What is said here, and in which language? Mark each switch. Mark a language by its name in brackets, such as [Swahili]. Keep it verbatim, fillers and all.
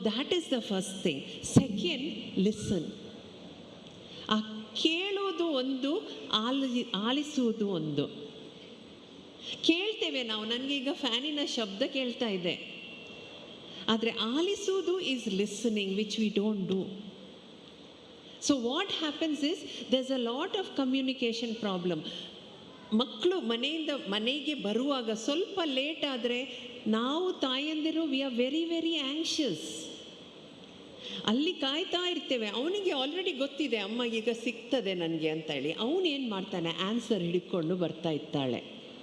[English] That is the first thing. Second, listen. [Kannada] ಆ ಕೇಳೋದು ಒಂದು, ಆಲಿ ಆಲಿಸುವುದು ಒಂದು. ಕೇಳ್ತೇವೆ ನಾವು, ನನಗೀಗ ಫ್ಯಾನಿನ ಶಬ್ದ ಕೇಳ್ತಾ ಇದೆ, ಆದರೆ ಆಲಿಸುವುದು [English] Is listening, which we don't do. So what happens is there's a lot of communication problem. [Kannada] ಮಕ್ಕಳು ಮನೆಯಿಂದ ಮನೆಗೆ ಬರುವಾಗ ಸ್ವಲ್ಪ ಲೇಟ್ ಆದರೆ ನಾವು ತಾಯಂದಿರು [English] We are very very anxious. [Kannada] ಅಲ್ಲಿ ಕಾಯ್ತಾ ಇರ್ತೇವೆ. ಅವನಿಗೆ ಆಲ್ರೆಡಿ ಗೊತ್ತಿದೆ ಅಮ್ಮ ಈಗ ಸಿಗ್ತದೆ ನನಗೆ ಅಂತ ಹೇಳಿ. ಅವನೇನು ಮಾಡ್ತಾನೆ, ಆನ್ಸರ್ ಹಿಡ್ಕೊಂಡು ಬರ್ತಾ ಇರ್ತಾಳೆ.